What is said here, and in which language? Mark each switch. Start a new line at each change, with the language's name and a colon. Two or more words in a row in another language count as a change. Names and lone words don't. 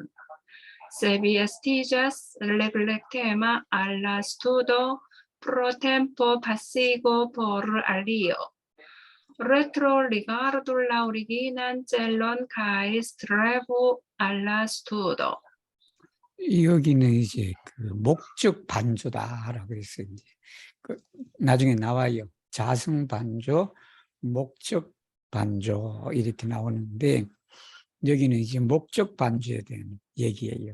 Esperanto: Se vi estigas regulectema al la studo pro tempo pasigo por alio. Retro rigardu la originan celon kaj strevu al la studo.
Korean: 여기는 이제 그 목적 반조다라고 해서 이제 나중에 나와요. 자성 반조, 목적 반조 이렇게 나오는데 여기는 이제 목적 반조에 대한 얘기예요.